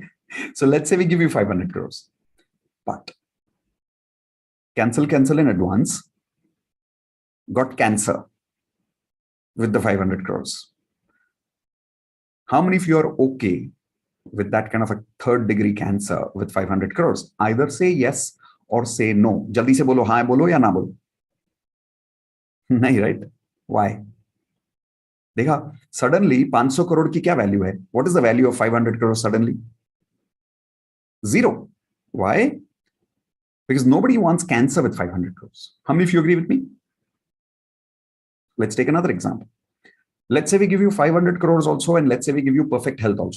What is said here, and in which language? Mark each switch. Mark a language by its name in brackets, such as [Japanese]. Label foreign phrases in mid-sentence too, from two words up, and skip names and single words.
[English] So let's say we give you 500 crores, but cancel in advance, got cancer with the 500 crores. How many of you are okay with that kind of a 3rd-degree cancer with 500 crores? Either say yes or say no. [Hindi] जल्दी से बोलो, हाँ बोलो या ना बोलो. Nahi, right? Why? देखा, suddenly 500 crore की क्या value है? [English] What is the value of 500 crores suddenly? 0. Why? Because nobody wants cancer with 500 crores. How many of you agree with me? Let's take another example. Let's say we give you 500 crores also, and let's say we give you perfect health also.